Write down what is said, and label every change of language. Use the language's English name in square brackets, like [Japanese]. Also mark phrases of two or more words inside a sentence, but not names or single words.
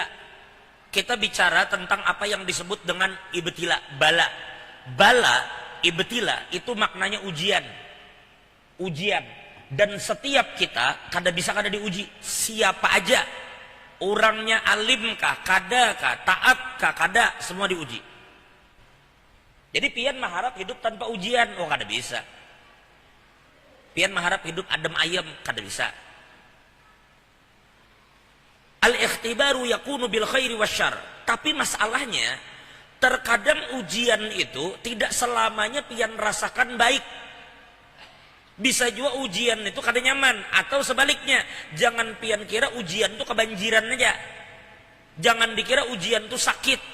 [Indonesian] Kita bicara tentang apa yang disebut dengan ibtila, bala. Bala, ibtila itu maknanya ujian. Ujian. [Banjar] Dan setiap kita kada bisa kada diuji. [Indonesian] Siapa aja. [Banjar] Orangnya alimkah, kadakah, taatkah, kada, semua diuji. Jadi pian mengharap hidup tanpa ujian, oh kada bisa. Pian mengharap hidup adem ayem, kada bisa. [Arabic] الاختبار يكون بالخير والشر. [Indonesian] Tapi masalahnya, terkadang ujian itu tidak selamanya pian rasakan baik. [Banjar] Bisa juga ujian itu kada nyaman, atau sebaliknya. [Indonesian] Jangan pian kira ujian itu kebanjiran aja. Jangan dikira ujian itu sakit.